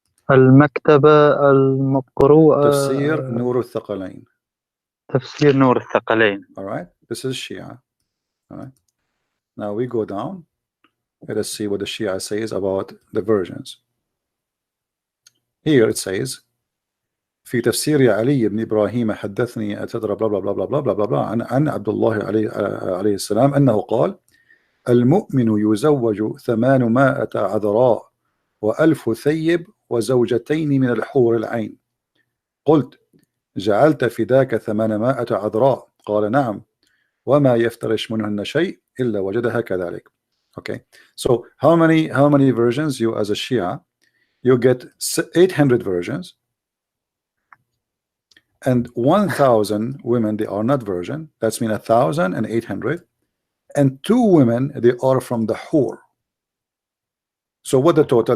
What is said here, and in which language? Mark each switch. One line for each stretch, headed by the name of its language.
Arabic: المكتبة المقروءة. تفسير نور الثقلين. تفسير نور الثقلين.
English: All right. This is Shia. All right. Now we go down. Let us see what the Shia says about the versions. Here it says
Arabic: في تفسير علي بن إبراهيم حدثني أتدرى بلا بلا بلا بلا بلا بلا عن عبد الله عليه السلام أنه قال المؤمن يزوج 800 عذراء و1000 ثيب وزوجتين من الحور العين. قلت جعلت فداك 800 عذراء؟ قال نعم وما يفترش منهن شيء إلا وجدها كذلك.
English: Okay, so how many versions you as a Shia? You get 800 versions, and 1,000 women they are not virgin. That's mean 1,800, and 2 women they are from the Hur. So what the total?